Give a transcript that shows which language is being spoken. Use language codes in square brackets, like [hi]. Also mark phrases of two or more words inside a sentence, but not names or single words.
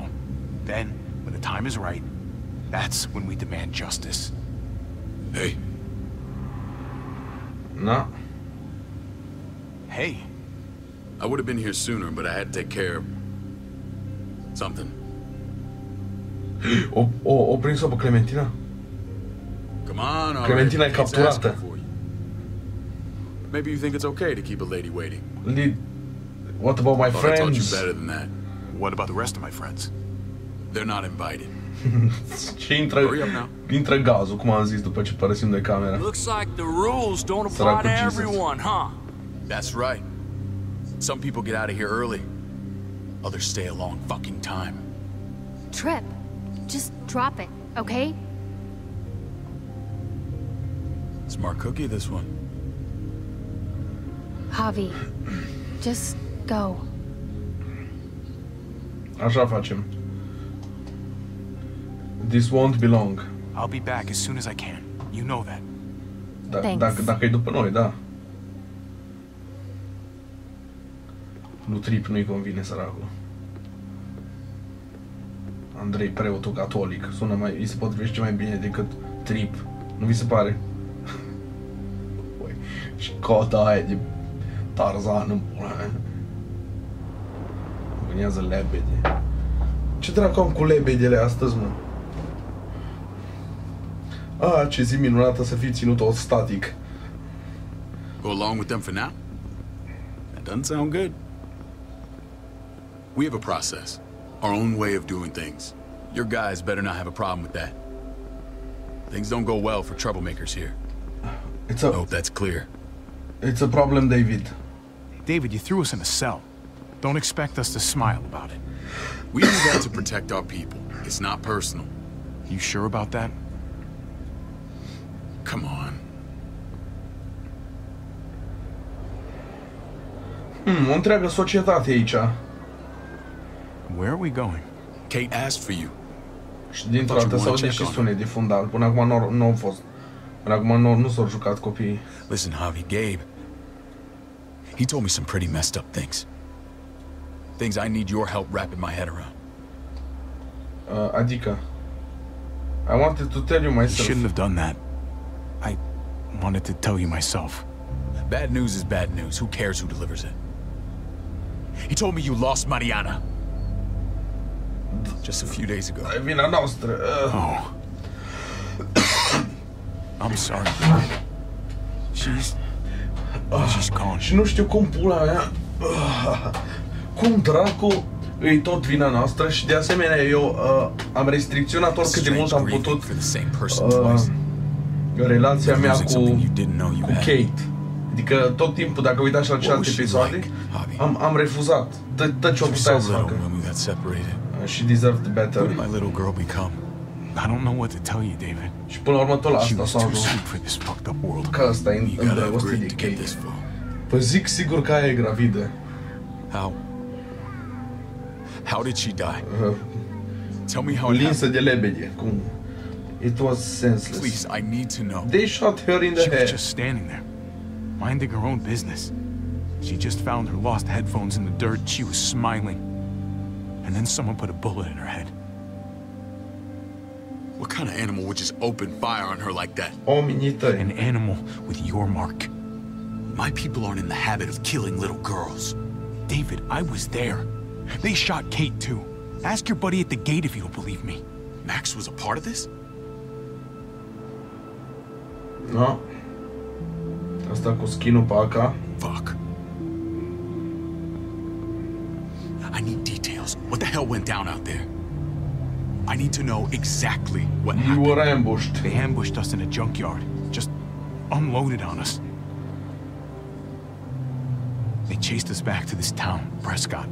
[en] Then, when the time is right, that's when we demand justice. Hey. No. Hey. I would have been here sooner, but I had to take care of something. [ro] O prins-o pe Clementina? [en] Come on, [ro] Clementina e capturată. [en] Maybe you think it's okay to keep a lady waiting. What about my friends? I taught you better than that. What about the rest of my friends? They're not invited. [ro] Și intră gazul, cum am zis, după ce părăsim de camera. [en] Looks like the rules don't apply to everyone, huh? That's right. Some people get out of here early. Others stay a long fucking time. Trip. Just drop it, okay? Smart cookie, this one. Javi, just go. [ro] Așa facem. [en] This won't be long. I'll be back as soon as I can. You know that. [ro] Dacă e după noi, da. Lui Trip nu-i convine, săracul. Andrei, preotul catolic, sună mai, îi se potrivește mai bine decât Trip. Nu vi se pare? Băi, și cota aia de Tarzan în pula mea. Vânează lebede. Ce dracu am cu lebedele astăzi, mă? Ah, ce zi minunată să fii ținut tot static. [en] Go along with them for now? That doesn't sound good. We have a process. Our own way of doing things. Your guys better not have a problem with that. Things don't go well for troublemakers here. I hope that's clear. It's a problem, David. David, you threw us in a cell. Don't expect us to smile about it. We do that to protect our people. It's not personal. You sure about that? Come on. [ro] O întreagă societate aici. [en] Where are we going? Kate asked for you. [ro] Și dintr-o dată s-au și sunet de fundal. Până acum nu au fost. Până acum nu s-au jucat copiii. [en] Listen, Javi, Gabe. He told me some pretty messed up things. Things I need your help wrapping my head around. Adică, I wanted to tell you myself. You shouldn't have done that. I wanted to tell you myself. Bad news is bad news. Who cares who delivers it? He told me you lost Mariana. Just a few days ago. [ro] E vina noastră. [en] Oh. I'm sorry. She's gone. [ro] Și nu știu cum pula mea. Cum dracu e tot vina noastră și de asemenea eu am restricționat oricât de mult am putut relația mea cu Kate. Adică tot timpul, dacă uitați la celelalte episoade, am refuzat. Tot ce o putea să facă. [en] She deserved better. I don't know what to tell you, David. [ro] Și până la urmă tot la asta s-a ajuns. Că ăsta e îndrăgostit de Kate. Păi zic sigur că aia e gravidă. [en] How did she die? Tell me how it [ro] linsă de lebede. Cum? [en] It was senseless. Please, I need to know. They shot her in the head. She was just standing there, minding her own business. She just found her lost headphones in the dirt. She was smiling. And then someone put a bullet in her head. What kind of animal would just open fire on her like that? An animal with your mark. My people aren't in the habit of killing little girls. David, I was there. They shot Kate too. Ask your buddy at the gate if you don't believe me. Max was a part of this? No. [ro] Asta cu skin-ul pe AK. [en] Fuck. I need details. What the hell went down out there? I need to know exactly what happened. You were ambushed. They ambushed us in a junkyard. Just unloaded on us. They chased us back to this town, Prescott.